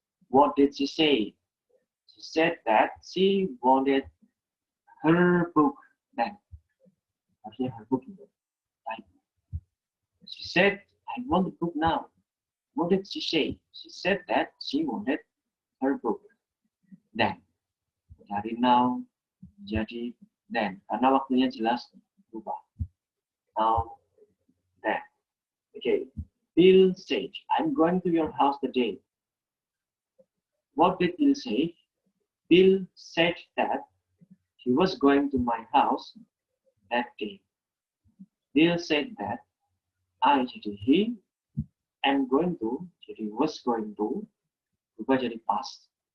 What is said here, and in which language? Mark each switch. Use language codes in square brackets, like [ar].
[en] What did she say? She said that she wanted her book then. [id] Harusnya [en] her book. Right. She said, I want the book now. What did she say? She said that she wanted her book then. [id] Dari now jadi then. Karena waktunya jelas berubah. [en] Now, then. Okay. Bill said, I'm going to your house today. What did Bill say? Bill said that he was going to my house that day. Bill said that I jadi he, am going to jadi was going to, [id] berubah jadi [en] past.